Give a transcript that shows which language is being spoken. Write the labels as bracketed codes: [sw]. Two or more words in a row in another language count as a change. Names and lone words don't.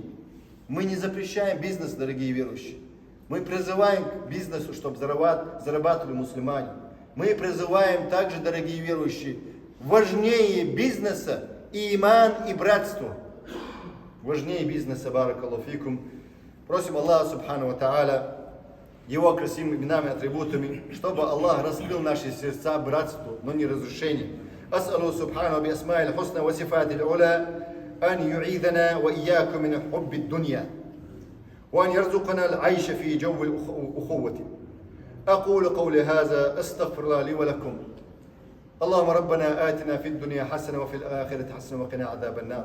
[ru] Мы не запрещаем бизнес, дорогие верующие. Мы призываем к бизнесу, чтобы зарабатывали мусульмане. Мы призываем также, дорогие верующие, важнее бизнеса и иман, и братство. Важнее бизнеса, [ar] بارك الله فيكم. [ru] Просим Аллаха, [ar] سبحانه وتعالى, [ru] Его красивыми именами, атрибутами, чтобы Аллах раскрыл наши сердца братству, но не разрушению. [ar] أسأل سبحانه بأسماء الحسنى وصفات العلى أن يعيذنا وإياكم من حب الدنيا وأن يرزقنا العيش في جو الأخوة. أقول قولي هذا أستغفر الله لي ولكم. اللهم ربنا آتنا في الدنيا حسنة وفي الآخرة حسنة وقنا عذاب النار.